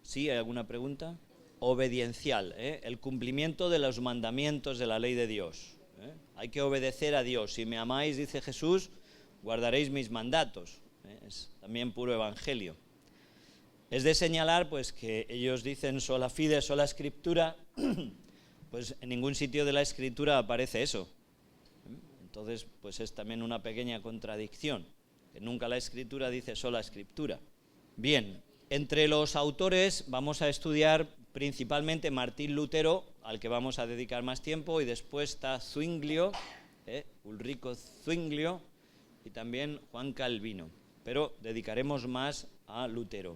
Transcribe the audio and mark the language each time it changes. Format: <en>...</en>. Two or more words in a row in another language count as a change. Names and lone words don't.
<es>¿Hay alguna pregunta? Obediencial, el cumplimiento de los mandamientos de la ley de Dios. Hay que obedecer a Dios. Si me amáis, dice Jesús, guardaréis mis mandatos. Es también puro evangelio. Es de señalar pues que ellos dicen</es> <la>sola fide, sola Scriptura,</la> <es>pues en ningún sitio de la Escritura aparece eso. Entonces, pues es también una pequeña contradicción, que nunca la Escritura dice</es> <la>sola Scriptura.</la> <es>Bien, entre los autores vamos a estudiar principalmente Martín Lutero, al que vamos a dedicar más tiempo, y después está Zwinglio, Ulrico Zwinglio, y también Juan Calvino, pero dedicaremos más a Lutero.</es>